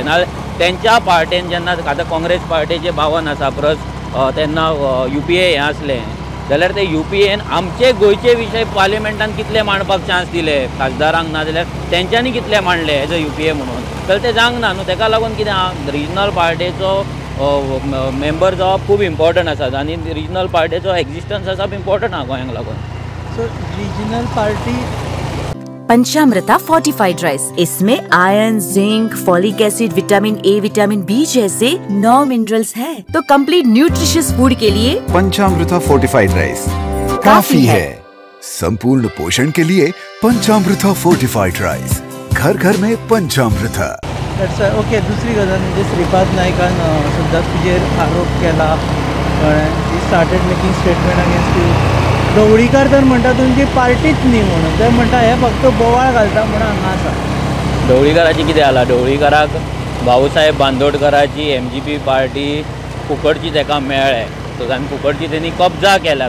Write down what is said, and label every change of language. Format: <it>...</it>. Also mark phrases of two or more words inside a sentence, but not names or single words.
<kok>नाजाल्यार तेंच्या पार्टेन जेन्ना आतां काँग्रेस पार्टीचे भावन आसा परस तेन्ना UPA हें आसलें जाल्यार ते UPAन आमचे गोंयचे विशय पार्लिमेंटान कितले मांडपाक चान्स दिले खासदारांक, ना जाल्यार तेंच्यांनी कितले मांडले</kok> <en>as a UPA</en> <kok>म्हणून. जाल्यार ते जावंक ना न्हू. ताका लागून कितें रिजनल पार्टीचो मेंबर जावप खूब इम्पॉर्टंट आसा आनी रिजनल पार्टीचो एक्झिस्टन्स आसा इम्पॉर्टंट आहा गोंयांक लागून.</kok> <en>so regional party</en> <hi>पंचामृता</hi> <en>fortified rice,</en> <hi>इसमें</hi> <en>iron, zinc, folic acid, vitamin A, vitamin B</en> <hi>जैसे 9 मिनरल्स है, तो</hi> <en>complete nutritious food</en> <hi>के लिए पंचामृता</hi> <en>fortified rice</en> <hi>काफी है। संपूर्ण पोषण के लिए पंचामृता</hi> <en>fortified rice,</en> <hi>घर घर में पंचामृता।</hi> <kok>ओके, दुसरी गजाल म्हणजे श्रीपाद नायकान सुद्दां तुजेर आरोप केला.</kok> <en>he started making statement against you.</en> <kok>ढवळीकर तर म्हणटा तुमची पार्टीच न्ही म्हणून, ते म्हणटा हे फक्त बोवाळ घालता म्हणून हांगा आसा. ढवळीकराची कितें जाला, ढवळीकराक भाऊसाहेब बांदोडकराची MGP पार्टी फुकटची ताका मेळ्ळे, सो आनी फुकटची तेणी कब्जा केला.</kok>